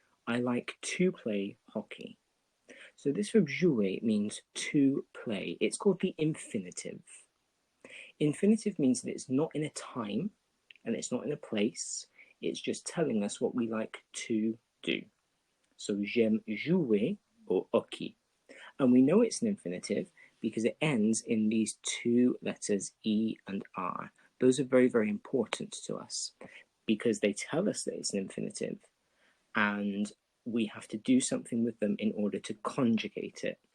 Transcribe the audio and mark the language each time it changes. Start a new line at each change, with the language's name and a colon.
English: I like to play hockey. So this verb jouer means to play. It's called the infinitive. Infinitive means that it's not in a time and it's not in a place. It's just telling us what we like to do. So
French: j'aime jouer au hockey.
English: And we know it's an infinitive because it ends in these two letters E and R. Those are very, very important to us because they tell us that it's an infinitive and we have to do something with them in order to conjugate it.